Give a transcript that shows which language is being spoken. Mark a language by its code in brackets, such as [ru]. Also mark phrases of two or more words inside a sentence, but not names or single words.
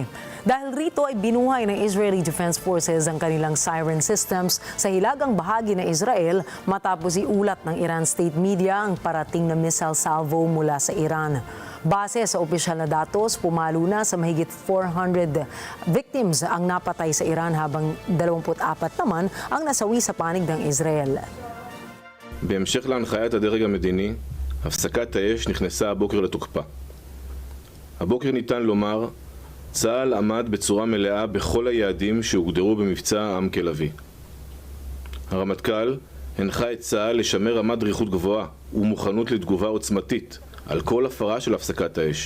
[tl] Dahil rito ay binuhay ng Israeli Defense Forces ang kanilang [en] siren systems [tl] sa hilagang bahagi ng Israel matapos iulat ng Iran [en] state media [tl] ang parating na [en] missile salvo [tl] mula sa Iran. Base sa opisyal na datos, pumalo na sa mahigit 400 victims ang napatay sa Iran habang 24 naman ang nasawi sa panig ng Israel. [he] בהמשך להנחיית הדרג המדיני, הפסקת האש נכנסה הבוקר לתוקפה. הבוקר ניתן לומר, צה"ל עמד בצורה מלאה בכל היעדים שהוגדרו במבצע עם כלביא. הרמטכ"ל הנחה את צה"ל לשמר רמת דריכות גבוהה ומוכנות לתגובה עוצמתית על כל הפרה של הפסקת האש.